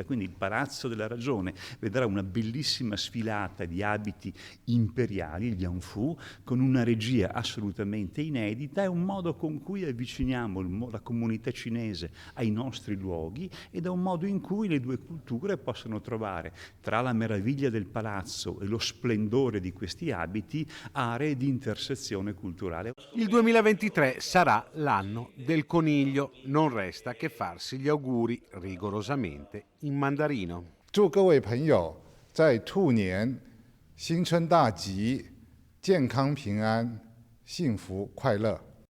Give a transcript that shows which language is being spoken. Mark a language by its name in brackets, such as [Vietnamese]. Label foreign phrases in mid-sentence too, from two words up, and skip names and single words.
[Italian] Quindi il Palazzo della Ragione vedrà una bellissima sfilata di abiti imperiali, il Lianfu, con una regia assolutamente inedita e un modo con cui avviciniamo la comunità cinese ai nostri luoghi, ed è un modo in cui le due culture possono trovare, tra la meraviglia del palazzo e lo splendore di questi abiti, aree di intersezione culturale. Il 2023 sarà l'anno del coniglio, non resta che farsi gli auguri rigorosamente in mandarino. [Chinese] 祝各位朋友在兔年新春大吉，健康平安，幸福快乐。